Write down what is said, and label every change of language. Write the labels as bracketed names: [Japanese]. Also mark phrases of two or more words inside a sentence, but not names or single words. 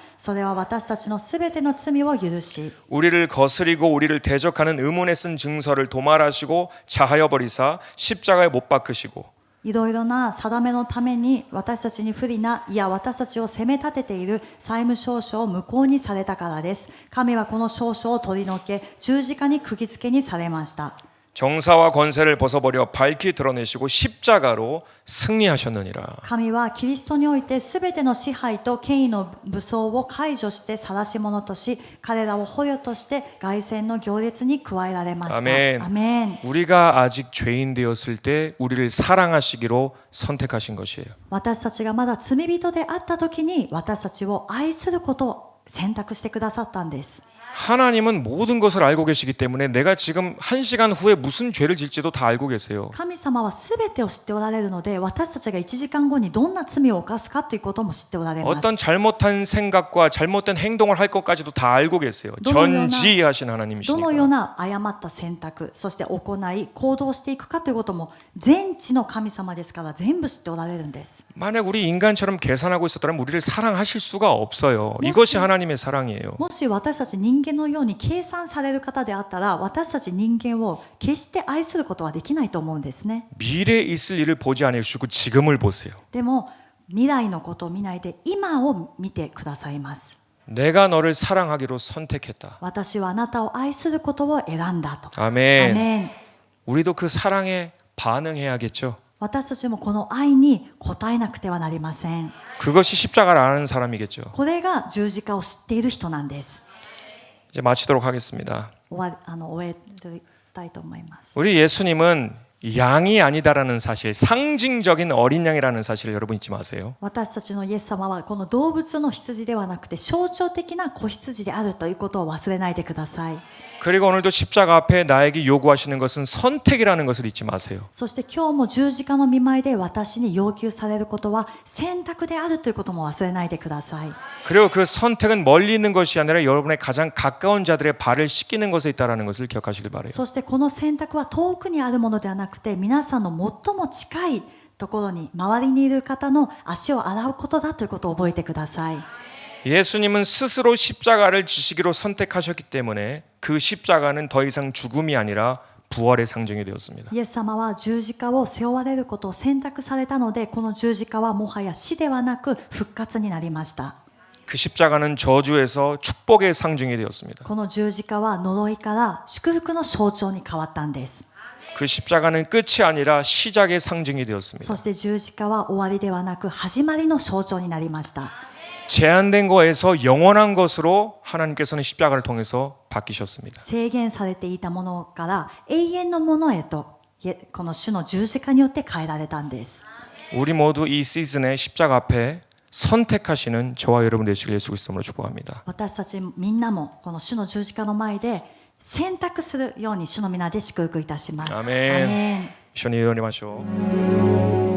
[Japanese] それは私たちのすべての罪を許し [Korean] 우리를 거스리고 우리를 대적하는 의문에 쓴 증서를 도말하시고 자하여 버리사 십자가에 못 박으시고 [Japanese] いろいろな定めのために私たちに不利ないや私たちを責め立てている債務証書を無効にされたからです。神はこの証書を取り除け十字架に釘付けにされました。 [Korean] 정사와 권세를 벗어버려 밝히 드러내시고 십자가로 승리하셨느니라. [Japanese] 神はキリストにおいてすべての支配と権威の武装を解除して晒し者とし彼らを捕虜として凱旋の行列に加えられました。 [Korean] 아멘. [Japanese] アメン。 [Korean] 우리가 아직 죄인 되었을 때 우리를 사랑하시기로 선택하신 것이에요. [Japanese] 私たちがまだ罪人であった時に私たちを愛することを選択してくださったんです。 [Korean] 하나님은 모든 것을 알고 계시기 때문에 내가 지금 1시간 후에 무슨 죄를 질지도 다 알고 계세요. [Japanese] 神様はすべてを知っておられるので私たちが1時間後にどんな罪を犯すかということも知っておられます。 [Korean] 어떤 잘못한 생각과 잘못된 행동을 할 것까지도 다 알고 계세요. 전지하신 [Japanese] どのよう [Korean] 하나님이시니까. [Japanese] な誤った選択そして行い行動していくかということも全知の神様ですから全部知っておられるんです。 [Korean] 만약 우리 인간처럼 계산하고 있었다면 우리를 사랑하실 수가 없어요. 이것이 하나님의 사랑이에요. [Japanese] もし私たち人間のように計算される方であったら私たち人間を決して愛することはできないと思うんですね。 [Korean] 미래에 있을 일을 보지 않으시고 지금을 보세요. [Japanese] でも未来のことを見ないで今を見てくださいます。 [Korean] 내가 너를 사랑하기로 선택했다. [Japanese] 私はあなたを愛することを選んだと。 [Korean] 아멘. [Japanese] アメン。 [Korean] 우리도 그 사랑에 반응해야겠죠. [Japanese] 私たちもこの愛に応えなくてはなりません。 [Korean] 그것이 십자가를 아는 사람이겠죠. [Japanese] これが十字架を知っている人なんです。 [Korean] 이제 마치도록 하겠습니다. [Japanese] 終えたいと思います。 [Korean] 우리 예수님은 양이 아니다라는 사실, 상징적인 어린 양이라는 사실을 여러분 잊지 마세요. [Japanese] 私たちのイエス様はこの動物の羊ではなくて象徴的な子羊であるということを忘れないでください。 [Korean] 그리고 오늘도 십자가 앞에 나에게 요구하시는 것은 선택이라는 것을 잊지 마세요. [Japanese] そして今日も十字架の御前で私に要求されることは選択であるということも忘れないでください。 [Korean] 그리고 그 선택은 멀리 있는 것이 아니라 여러분의 가장 가까운 자들의 발을 씻기는 것에 있다는 것을 기억하시길 바라요. [Japanese] そしてこの選択は遠くにあるものではなくて皆さんの最も近いところに周りにいる方の足を洗うことだということを覚えてください。 [Korean] 예수님은 스스로 십자가를 지시기로 선택하셨기 때문에 그 십자가는 더 이상 죽음이 아니라 부활의 상징이 되었습니다. [Japanese] イエス様は十字架を背負われることを選択されたので、この十字架はもはや死ではなく復活になりました。 [Korean] 그 십자가는 저주에서 축복의 상징이 되었습니다. [Japanese] この十字架は呪いから祝福の象徴に変わったんです。 [Korean] 그 십자가는 끝이 아니라 시작의 상징이 [Japanese] そ [Korean] 되었습니다. [Japanese] して十字架は終わりではなく始まりの象徴になりました。 [Korean] 제한된 것에서 영원한 것으로 하나님께서는 십자가를 통해서 바뀌셨습니다. [Japanese] 制限されていたものから永遠のものへと、この主の十字架によって変えられたんです。 [Korean] 우리 모두 이 시즌에 십자가 앞에 선택하시는 저와 여러분 되시길 예수 그리스도로 축복합니다. [Japanese] 私たちみんなもこの主の十字架の前で選択するように主の皆で祝福いたします。 [Korean] 아멘. [Japanese] アーメン。 이천히 의원님 하시오.